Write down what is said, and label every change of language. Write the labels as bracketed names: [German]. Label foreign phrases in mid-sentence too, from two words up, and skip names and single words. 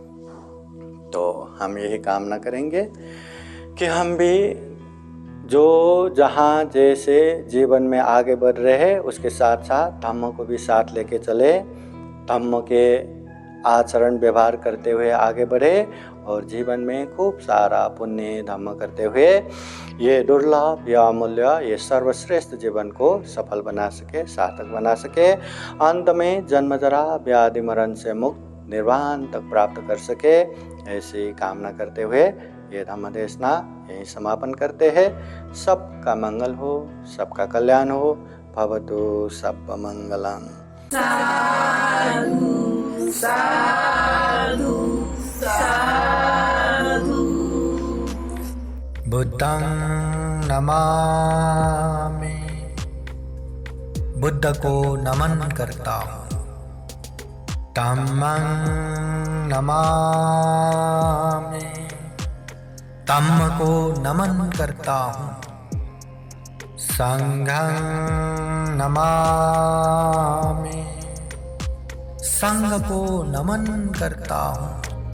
[Hindi] तो हम यही कामना करेंगे कि हम भी जो जहाँ जैसे जीवन में आगे बढ़ रहे हैं उसके साथ साथ धम्म को भी साथ लेके चले, धम्म के आचरण व्यवहार करते हुए आगे बढ़े और जीवन में खूब सारा पुण्य धम्म करते हुए ये दुर्लभ या अमूल्य, ये सर्वश्रेष्ठ जीवन को सफल बना सके, सार्थक बना सके। अंत में जन्म जरा व्याधि मरण से मुक्त निर्वाण तक प्राप्त कर सके, ऐसी कामना करते हुए ये धम्म देशना यही समापन करते हैं। सबका मंगल हो, सबका कल्याण हो। [Pali] भवतु सब मंगलम। साधु साधु साधु। बुद्धं नमामि, [Hindi] बुद्ध को नमन करता हूँ। [Pali] धम्मं नमामि, [Hindi] धम्म को नमन करता हूँ। [Pali] संघं नमामि, [Hindi] संघ को नमन करता हूँ।